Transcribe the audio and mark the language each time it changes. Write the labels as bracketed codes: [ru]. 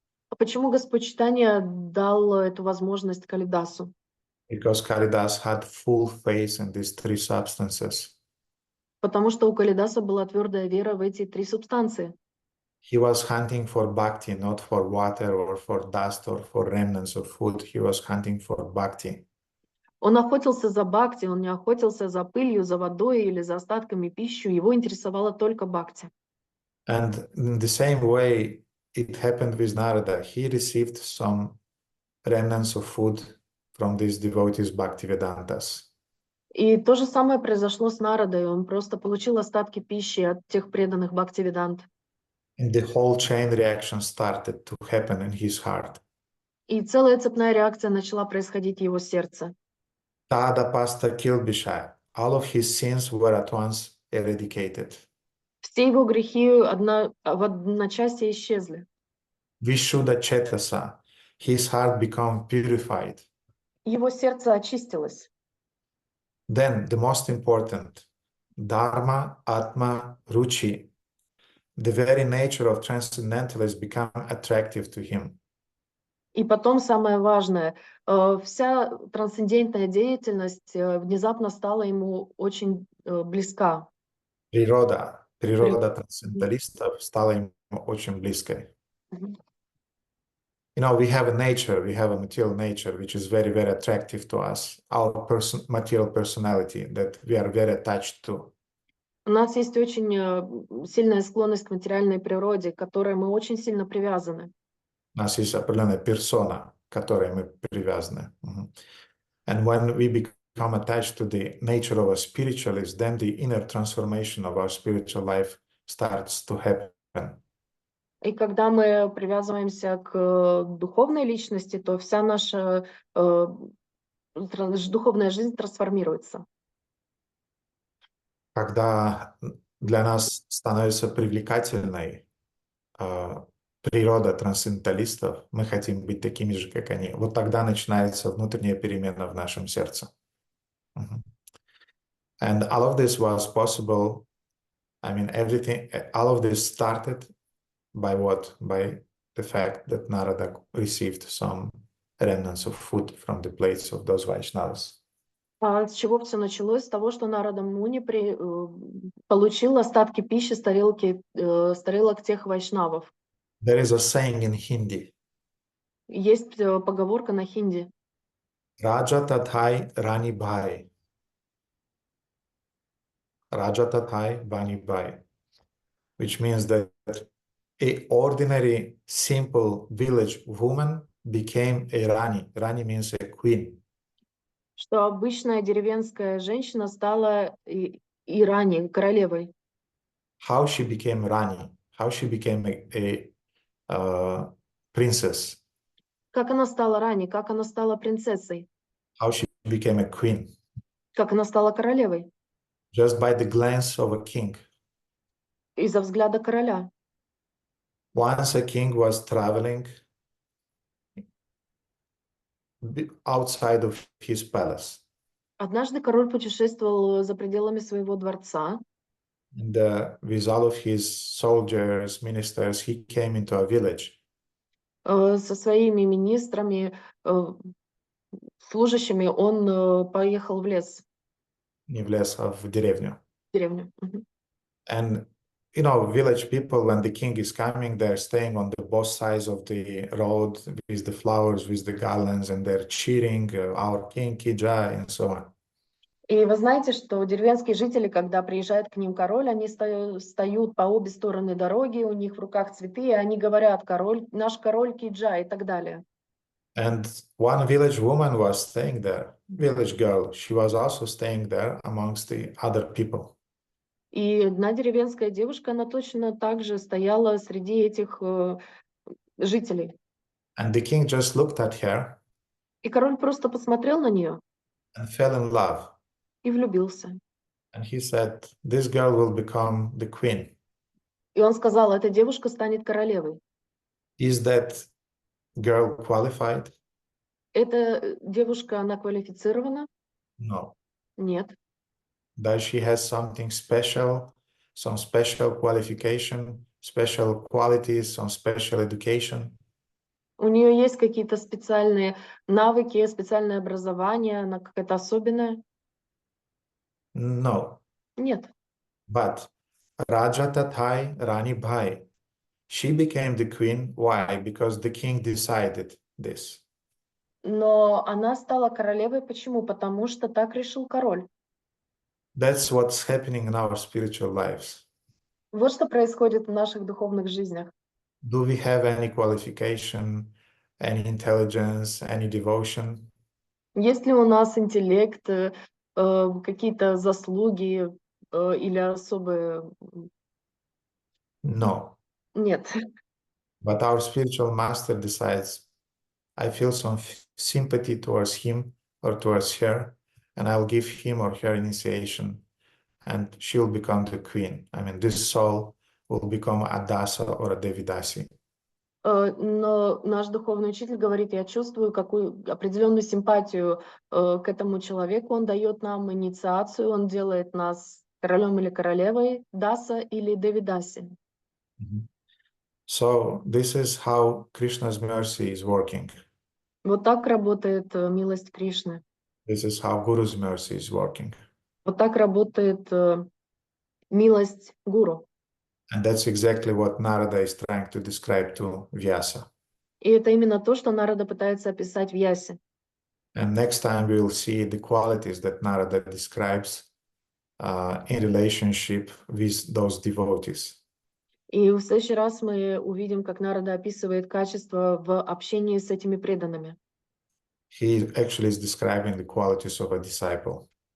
[ru] А почему Господь Чайтанья дал эту возможность Калидасу? [en] Because Karidas had full faith in these three substances. [ru] Потому что у Калидаса была твердая вера в эти три субстанции. [en] He was hunting for bhakti, not for water or for dust or for remnants of food. He was hunting for bhakti. [ru] Он охотился за бхакти, он не охотился за пылью, за водой или за остатками пищи. Его интересовала только бхакти. [en] And in the same way, it happened with Narada. He received some remnants of food from these devotees Bhaktivedantas. [ru] И то же самое произошло с Нарадой. Он просто получил остатки пищи от тех преданных Бхактивидант. [en] And the whole chain reaction started to happen in his heart. [ru] И целая цепная реакция начала происходить в его сердце. [sa] Tada pasta kilbisha. [en] All of his sins were at once eradicated. [ru] Все его грехи в одночасье исчезли. [sa] Vishuddha chetasa. [en] His heart became purified. [ru] Его сердце очистилось. [en] Then the most important, dharma, atma, ruchi. The very nature of transcendentalism became attractive to him. [ru] И потом самое важное, вся трансцендентная деятельность внезапно стала ему очень близка. Природа трансценденталистов стала ему очень близкой. [en] You know, we have a nature, we have a material nature, which is very, very attractive to us. Our material personality that we are very attached to. [ru] У нас есть очень сильная склонность к материальной природе, к которой мы очень сильно привязаны. У нас есть определенная персона, к которой мы привязаны. [en] And when we become attached to the nature of a spiritualist, then the inner transformation of our spiritual life starts to happen. [ru] И когда мы привязываемся к духовной личности, то вся наша духовная жизнь трансформируется. Когда для нас становится привлекательной природа трансценденталистов, мы хотим быть такими же, как они. Вот тогда начинается внутренняя перемена в нашем сердце. [en] And all of this was possible. I mean, all of this started by what? By the fact that Narada received some remnants of food from the plates of those Vaishnavas. [ru] А с чего все началось? С того, что Нарада Муни получил остатки пищи с тарелок тех вайшнавов. [en] There is a saying in Hindi. [ru] Есть поговорка на хинди. [hi] Raja tathai Rani bhai. Raja tathai Bani bhai. [en] Which means that a ordinary, simple village woman became a Rani. Rani means a queen. [ru] Что обычная деревенская женщина стала и Рани, королевой. [en] How she became Rani? How she became a princess? [ru] Как она стала Рани? Как она стала принцессой? [en] How she became a queen? [ru] Как она стала королевой? [en] Just by the glance of a king. [ru] из-за взгляда короля. [en] Once a king was traveling outside of his palace. [ru] Однажды король путешествовал за пределами своего дворца, [en] And with all of his soldiers, ministers, he came into a village. [ru] со своими министрами, служащими, он поехал в лес, Не в лес, а в деревню. в деревню. Мгм. [en] And you know, village people, when the king is coming, they're staying on the both sides of the road with the flowers, with the garlands, and they're cheering, our king, Kijai, and so on. [ru] И вы знаете, что деревенские жители, когда приезжает к ним король, они встают по обе стороны дороги, у них в руках цветы, и они говорят: король, наш король Киджа и так далее. [en] And one village woman was staying there, village girl. She was also staying there amongst the other people. [ru] И одна деревенская девушка, она точно так же стояла среди этих жителей. [en] And the king just looked at her [ru] И король просто посмотрел на нее [en] and fell in love. [ru] и влюбился. [en] And he said, this girl will become the queen. [ru] И он сказал: эта девушка станет королевой. [en] Is that girl qualified? [ru] Эта девушка, она квалифицирована? [en] No. [ru] Нет. [en] Does she have something special, some special qualification, special qualities, some special education? [ru] У нее есть какие-то специальные навыки, специальное образование, она какая-то особенная? [en] No. [ru] Нет. [en] But [hi] Raja Tathai Rani Bhai, [en] she became the queen. Why? Because the king decided this. [ru] Но она стала королевой. Почему? Потому что так решил король. [en] That's what's happening in our spiritual lives. [ru] Вот что происходит в наших духовных жизнях. [en] Do we have any qualification, any intelligence, any devotion? [ru] Есть ли у нас интеллект, какие-то заслуги или особые? [en] No. [ru] Нет. [en] But our spiritual master decides, I feel some sympathy towards him or towards her, and I'll give him or her initiation, and she'll become the queen. I mean, this soul will become a dasa or a devidasi. [ru] Но наш духовный учитель говорит: я чувствую какую определенную симпатию к этому человеку, он дает нам инициацию, он делает нас королем или королевой, даса или девидаси. [en] So this is how Krishna's mercy is working. [ru] Вот так работает милость Кришны. [en] This is how Guru's mercy is working. [ru] Вот так работает милость гуру. [en] And that's exactly what Narada is trying to describe to Vyasa. [ru] И это именно то, что Нарада пытается описать в Ясе. [en] And next time we will see the qualities that Narada describes in relationship with those devotees. [ru] И в следующий раз мы увидим, как Нарада описывает качества в общении с этими преданными. [en] He actually is describing the qualities of a disciple.